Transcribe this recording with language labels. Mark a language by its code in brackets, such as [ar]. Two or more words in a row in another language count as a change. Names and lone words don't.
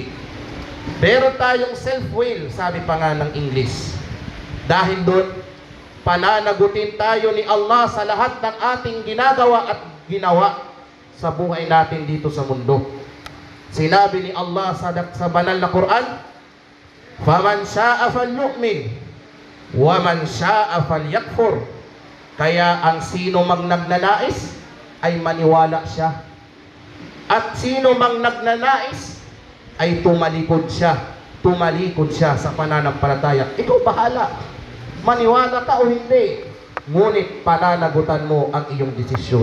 [tl] Pero tayong self-will, sabi pa nga ng English. Dahil doon, pananagutin tayo ni Allah sa lahat ng ating ginagawa at ginawa sa buhay natin dito sa mundo. Sinabi ni Allah sa banal na Quran, [ar] "فمن شاء فليؤمن، ومن شاء فليكفر." [tl] Kaya ang sino mang nagnanais ay maniwala siya. At sino mang nagnanais ay tumalikod siya sa pananampalataya. Ikaw bahala, maniwala ka o hindi. Ngunit pananagutan mo ang iyong desisyon.